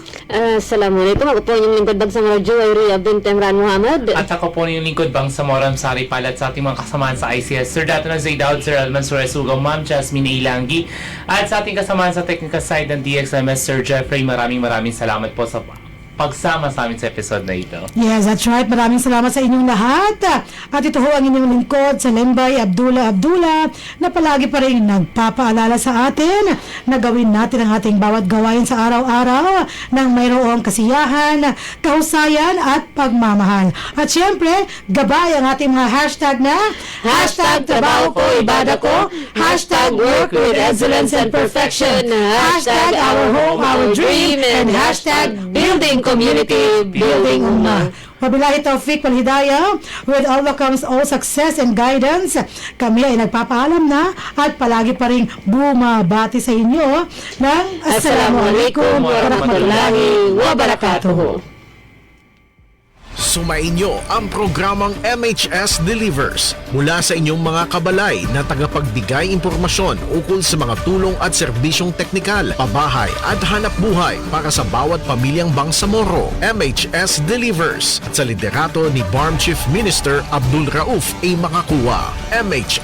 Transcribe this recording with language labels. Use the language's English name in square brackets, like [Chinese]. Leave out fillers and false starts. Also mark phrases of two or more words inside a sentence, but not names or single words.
[Filipino] Assalamualaikum. Ako po yung lingkod Bangsamoro Juwairi Abdin Temran Muhammad. At ako po yung lingkod Bangsamoro Sari Palat sa ating mga kasamahan sa ICS, Sir Dato na Zaydaud, Sir Alman Suresugaw, Ma'am Jasmine Ilangi, at sa ating kasamahan sa [English] technical side [Filipino] ng DXMS, Sir Jeffrey, maraming salamat po sa pagsama sa amin sa episode na ito. [English] Yes, that's right. [Filipino] Maraming salamat sa inyong lahat. At ito ho ang inyong lingkod sa Lembay Abdullah na palagi pa rin nagpapaalala sa atin na gawin natin ang ating bawat gawain sa araw-araw ng mayroong kasiyahan, kahusayan at pagmamahal. At syempre, gabay ang ating mga hashtag na Trabaho ko, ibada ko, [English] #Work with Excellence and Perfection, #Our Home, Our Dream, and #Building Community, Building Ummah. [Arabic] وبالله التوفيق والهداية. [English] With Allah comes all success and guidance. [Filipino] Kami ay nagpapaalam na at palagi pa rin bumabati sa inyo ng [Arabic] السلام عليكم ورحمة الله وبركاته. [Filipino] Sumainyo ang programang MHS Delivers mula sa inyong mga kabalay na tagapagbigay impormasyon ukol sa mga tulong at serbisyong teknikal, pabahay at hanap buhay para sa bawat pamilyang Bangsamoro. MHS Delivers at sa liderato ni BARM [English] Chief Minister [Filipino] Abdul Rauf A.